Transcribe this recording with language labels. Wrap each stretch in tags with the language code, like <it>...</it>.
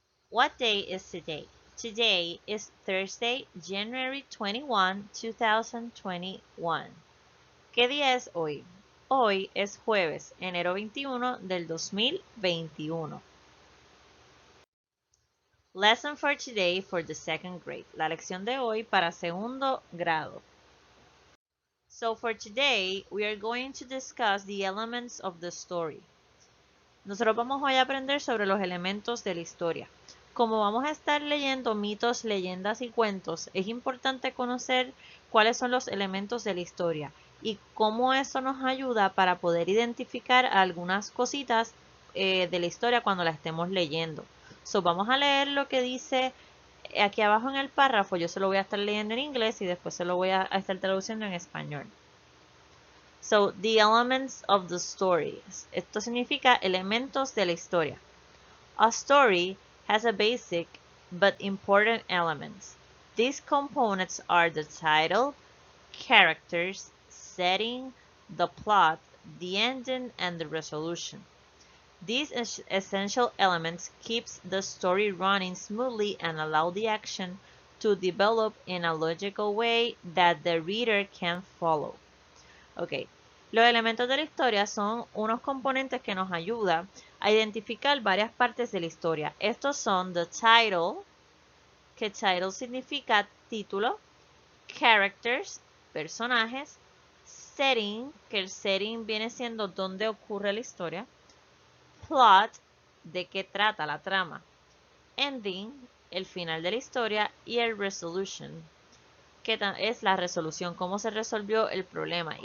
<en>What day is today? Today is Thursday, January 21, 2021.</en> <es>¿Qué día es hoy? Hoy es jueves, enero 21 del 2021.</es> <en>Lesson for today for the second grade.</en> <es>La lección de hoy para segundo grado.</es> <en>So for today, we are going to discuss the elements of the story.</en> <es>Nosotros vamos hoy a aprender sobre los elementos de la historia. Como vamos a estar leyendo mitos, leyendas y cuentos, es importante conocer cuáles son los elementos de la historia y cómo eso nos ayuda para poder identificar algunas cositas de la historia cuando la estemos leyendo. Vamos a leer lo que dice aquí abajo en el párrafo. Yo se lo voy a estar leyendo en inglés y después se lo voy a estar traduciendo en español.</es> <en>So, the elements of the story.</en> <es>Esto significa elementos de la historia.</es> <en>A story has a basic but important elements. These components are the title, characters, setting, the plot, the ending, and the resolution. These essential elements keeps the story running smoothly and allow the action to develop in a logical way that the reader can follow.</en> <es>Ok, los elementos de la historia son unos componentes que nos ayudan a identificar varias partes de la historia. Estos son the title, que title significa título, characters, personajes, setting, que el setting viene siendo donde ocurre la historia, plot, de qué trata la trama, ending, el final de la historia y el resolution, que es la resolución, cómo se resolvió el problema.</es>